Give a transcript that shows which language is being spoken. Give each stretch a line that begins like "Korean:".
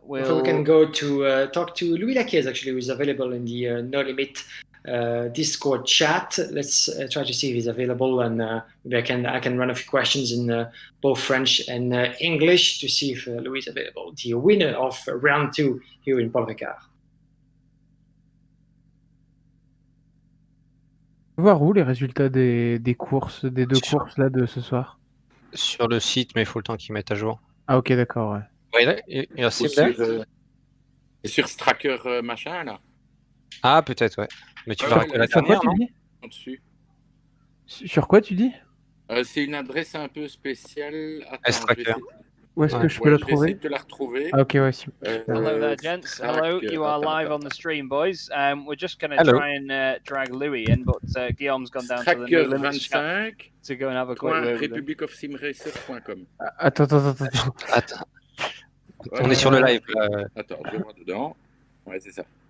English: We can go to talk to Louis Laquiez, actually, who is available in the No Limit Discord chat. Let's try to see if he's available, and maybe I can run a few questions in both French and English to see if Louis is available. The winner of round 2 here in Paul Ricard.
French: Voir où les résultats des courses, des 2 courses là de ce soir? Sur le site, mais il faut le temps qu'ils mettent à jour. Ah ok, d'accord, ouais. Il y a sur Stracker machin là. Ah peut-être, ouais. Mais tu vas la Sur quoi tu dis? Dessus. Sur quoi tu dis? C'est une adresse un peu spéciale. Stracker. Où est-ce que je peux la trouver? Je vais essayer de la retrouver. Ah ok, ouais.
English: Hello there, gents. Hello, you are live on the stream, boys. We're just going to try and drag Louis in, but Guillaume's gone down to the No Limit chat to go and have a quick word with him. republicofsimracer.com.
French: Attends. On est sur le live. Attends, je vois dedans. Ouais, c'est ça.